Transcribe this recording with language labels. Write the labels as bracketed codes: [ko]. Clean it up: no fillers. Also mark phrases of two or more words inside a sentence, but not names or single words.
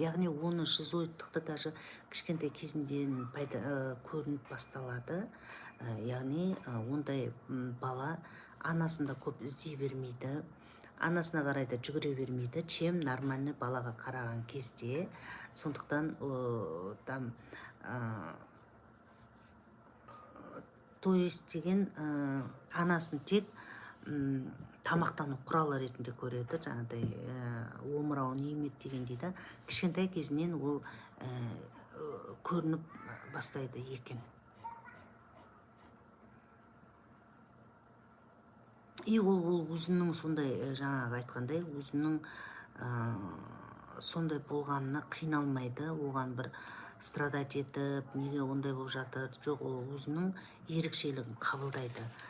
[kk] Яғни оны шизоидтықты даже кішкентай кезінден көрініп басталады. Яғни ондай бала анасында көп іздей бермейді, анасына қарай да жүгіре бермейді, [ru] чем нормальный [kk] балаға қараған кезде. Сондықтан [ru] там то есть [kk] деген анасын тек тамақтану құралы ретінде көреді, жаңағыдай омырауын емет дегендей да, кішкентай кезінен ол көрініп бастайды екен. И ол өзінің сондай, жаңағы айтқандай, өзінің сондай болғанына қиналмайды, оған бір страдать етіп, неге ондай болып жатыр, жоқ, ол өзінің ерекшелігін қабылдайды.